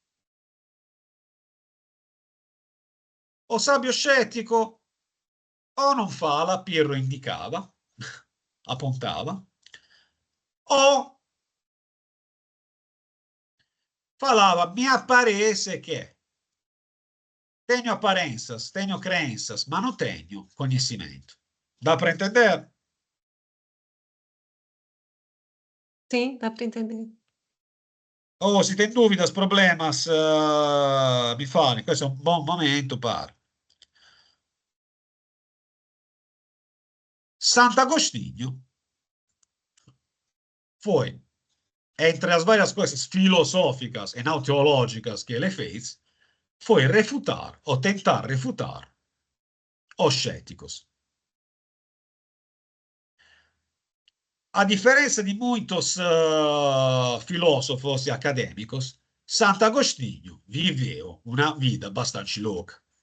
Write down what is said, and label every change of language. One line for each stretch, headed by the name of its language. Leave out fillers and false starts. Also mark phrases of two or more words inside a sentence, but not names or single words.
Portuguese: O sábio cético
Italian: o non fala,
Portuguese: Pirro indicava, apontava, o falava,
Italian: mi parece che
Portuguese: tenho aparências, tenho crenças, mas não tenho conhecimento. Dá para entender? Sim, dá para entender. Oh, se tem dúvidas, problemas,
Italian: mi fale, questo è un buon momento per...
Portuguese: Sant'Agostinho foi, entre as várias coisas filosóficas e não teológicas que ele fez, foi refutar ou tentar refutar os céticos. A diferença de muitos filósofos e acadêmicos, Sant'Agostinho viveu uma vida bastante louca.